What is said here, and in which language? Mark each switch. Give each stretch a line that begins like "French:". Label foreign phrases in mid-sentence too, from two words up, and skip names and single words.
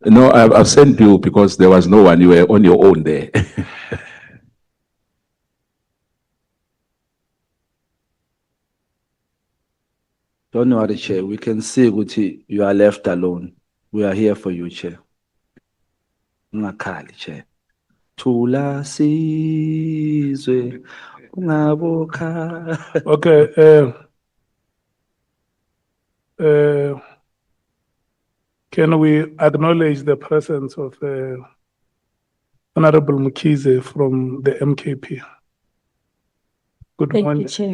English: No, I've sent you because there was no one. You were on your own there. Don't worry, Chair. We can see Guti, you are left alone. We are here for you, Chair.
Zulu: Ungakhali, Chair. Thula sizwe, ungabokha.
English: Okay. Can we acknowledge the presence of Honorable Mukize from the MKP? Good Thank you, morning. Chair.